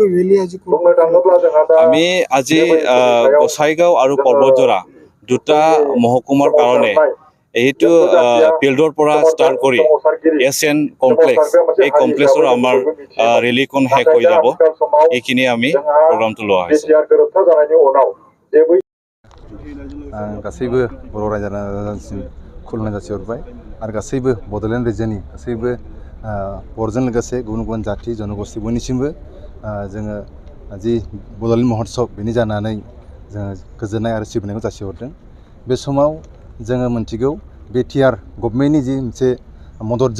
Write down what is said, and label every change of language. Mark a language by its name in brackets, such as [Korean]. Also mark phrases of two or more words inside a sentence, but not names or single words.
[Assamese] আমি আজি গোসাইগাঁও আৰু পৰ্বতজোৰা দুটা মহকুমাৰ কাৰণে এইটো ফিল্ডৰ পৰা ষ্টাৰ্ট কৰি এছএন কমপ্লেক্স এই কমপ্লেক্সৰ আমাৰ ৰেলীখন শেষ হৈ যাব এইখিনি আমি প্ৰগ্ৰামটো লোৱা হৈছে [Bodo] गासैबो बर' रायजो राजासिम खुलुमनाय जासिहरबाय आरो गासैबो बड'लेण्ड रायजोनि गासैबो बर'जों लोगोसे गुबुन गुबुन जाथि जनगोष्ठी बयनिसिमबो जोङो जि बड'लेण्ड महोत्सव बेनि जानानै जोङो गोजोननाय आरो सिबिनायखौ जासिहरदों बे समाव जोङो मिन्थिगौ बिटिआर गभर्नमेन्टनि जि मोनसे मददजों